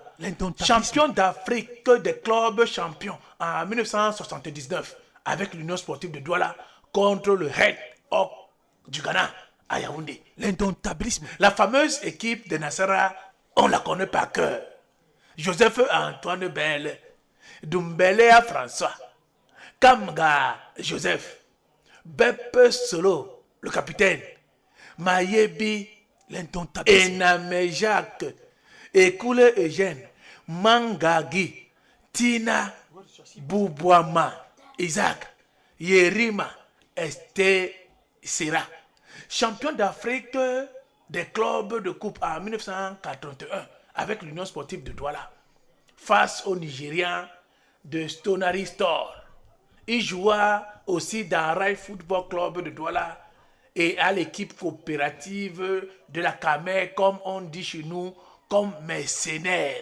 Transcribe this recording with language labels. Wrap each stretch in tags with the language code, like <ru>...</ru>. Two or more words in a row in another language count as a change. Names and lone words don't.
<fr>Champion d'Afrique des clubs champions en 1979 avec l'Union sportive de Douala contre le Red Hawk du Ghana à Yaoundé. L'indomptabilisme. La fameuse équipe de Nassara, on la connaît par cœur. Joseph Antoine Bell, Doumbelea François, Kamga Joseph, Beppe Solo, le capitaine, Mayebi, L'indomptabilisme. Ename Jacques, Ekoule Eugène, Mangagi, Tina, Boubouama, Isaac, Yerima, Esther Sera. Champion d'Afrique des clubs de coupe en 1981 avec l'Union sportive de Douala face aux Nigérians de Stonary Store. Il joua aussi dans Rai Football Club de Douala et à l'équipe coopérative de la Camer, comme on dit chez nous, comme mercenaire.</fr>